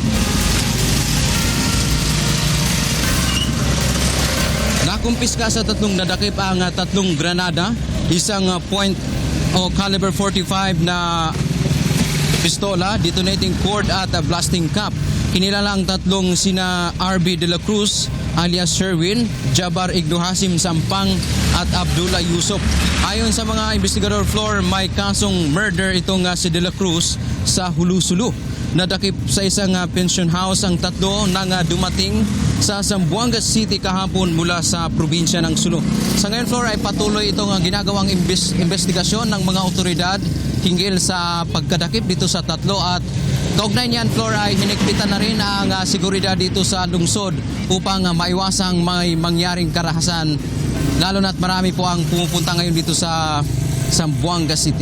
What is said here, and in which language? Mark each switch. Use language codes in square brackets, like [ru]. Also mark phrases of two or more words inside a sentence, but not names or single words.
[tl] Nakumpiska sa tatlong nadakip ang tatlong granada, isang caliber 45 na pistola, [en] detonating cord [tl] at [en] blasting cap. [tl] Kinilala ang tatlong sina RB de la Cruz alias Sherwin, Jabar Ignohasim Sampang at Abdullah Yusuf. Ayon sa mga investigador, Floor, may kasong murder itong si de la Cruz sa Hulusulu. Nadakip sa isang [en] pension house [tl] ang tatlo nang dumating sa Zamboanga City kahapon mula sa probinsya ng Sulu. Sa ngayon, Floor, ay patuloy itong ginagawang investigasyon ng mga otoridad hinggil sa pagkadakip dito sa tatlo at kaugnay niyan, Floor, ay hinigpitan na rin ang seguridad dito sa lungsod upang maiwasang may mangyaring karahasan, lalo na't marami po ang pumupunta ngayon dito sa Zamboanga City.